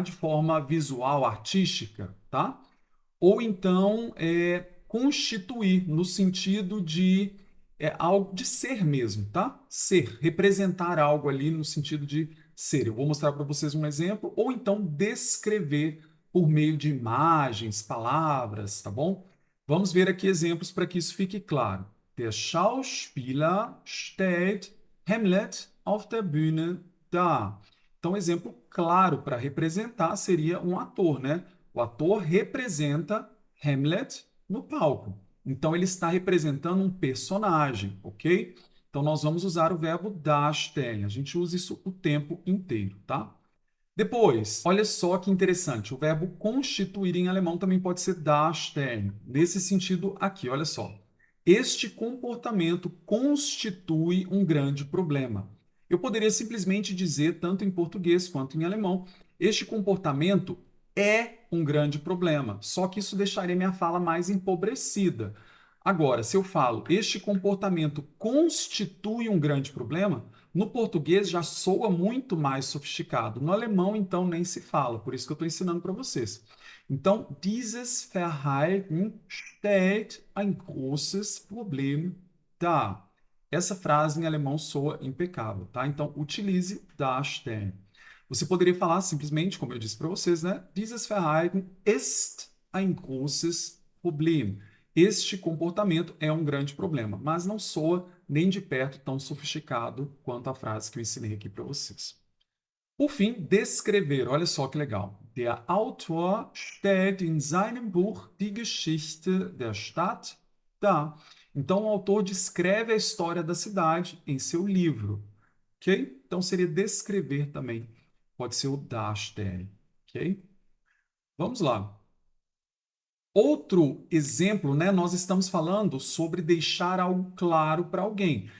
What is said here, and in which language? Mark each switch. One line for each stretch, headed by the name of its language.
Portuguese: De forma visual, artística, tá? Ou então constituir, no sentido de algo de ser mesmo, tá? Ser, representar algo ali no sentido de ser. Eu vou mostrar para vocês um exemplo, ou então descrever por meio de imagens, palavras, tá bom? Vamos ver aqui exemplos para que isso fique claro.
German: Der Schauspieler stellt Hamlet auf der Bühne dar.
Portuguese: Então, exemplo claro para representar seria um ator, né? O ator representa Hamlet no palco. Então, ele está representando um personagem, ok? Então, nós vamos usar o verbo darstellen. A gente usa isso o tempo inteiro, tá? Depois, olha só que interessante, o verbo constituir em alemão também pode ser darstellen. Nesse sentido aqui, olha só. Este comportamento constitui um grande problema. Eu poderia simplesmente dizer, tanto em português quanto em alemão, este comportamento é um grande problema. Só que isso deixaria minha fala mais empobrecida. Agora, se eu falo, este comportamento constitui um grande problema, no português já soa muito mais sofisticado. No alemão, então, nem se fala. Por isso que eu estou ensinando para vocês.
German: Então, dieses Verhalten stellt ein großes Problem dar.
Portuguese: Essa frase em alemão soa impecável, tá? Então, utilize darstellen. Você poderia falar simplesmente, como eu disse para vocês, né?
German: Dieses Verhalten ist ein großes Problem.
Portuguese: Este comportamento é um grande problema, mas não soa nem de perto tão sofisticado quanto a frase que eu ensinei aqui para vocês. Por fim, descrever. Olha só que legal.
German: Der Autor stellt in seinem Buch die Geschichte der Stadt dar.
Portuguese: Então, o autor descreve a história da cidade em seu livro. Ok? Então, seria descrever também pode ser o darstellen, ok? Vamos lá. Outro exemplo, né? Nós estamos falando sobre deixar algo claro para alguém.